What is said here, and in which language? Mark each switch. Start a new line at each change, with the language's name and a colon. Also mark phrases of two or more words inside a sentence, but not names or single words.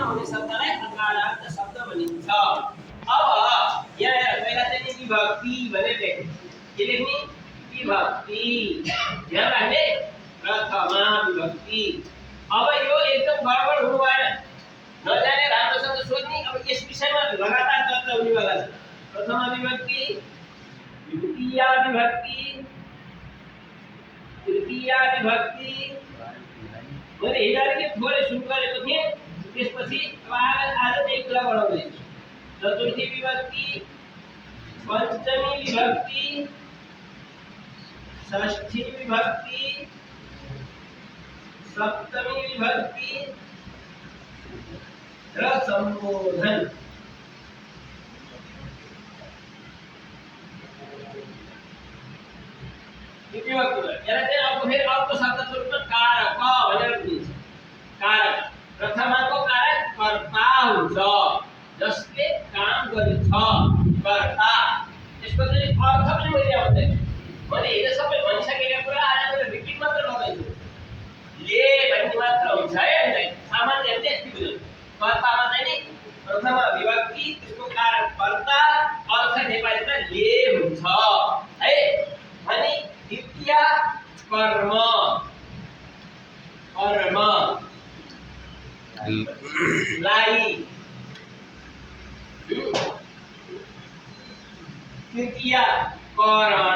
Nepali: आउने शब्दलाई अकारान्त शब्द भनिन्छ। अब यहाँ पहिला चाहिँ विभक्ति भनेर लेख्नु। के लेख्ने? विभक्ति। ध्यान राख्ने, प्रथमा विभक्ति। अब यो एकदम गडबड हुनु भएन, नजाने राम्रोसँग सोध्ने। अब यस विषयमा लगातार चर्चा हुनेवाला छ। प्रथमा विभक्ति, द्वितीया विभक्ति, तृतीया विभक्ति। मैले हिजो थोरै सुरु गरेको थिएँ, त्यसपछि आज चाहिँ कुरा बढाउँदैछु। चतुर्थी विभक्ति, पंचमी विभक्ति, षष्ठी विभक्ति, सप्तमी विभक्ति र संबोधन। अब शब्द स्वरूपमा कारक भनेर बुझिन्छ। कारक प्रथमाको कारक कर्ता हुन्छ, जसले काम गरिन्छ, कर्ता। त्यसको चाहिँ अर्थ पनि मैले आउँदैन, मैले हिजो सबै भनिसकेका कुरा आज मैले रिपिट मात्र गर्दैछु। ले भन्ने मात्र हुन्छ है, हामीलाई सामान्य यति बुझ्नु। कर्तामा चाहिँ नि प्रथमा विभक्ति, त्यसको कारक कर्ता, अर्थ नेपालीमा ले हुन्छ है। अनि द्वितीय कर्म, कर्म लाई। तृतीय करण।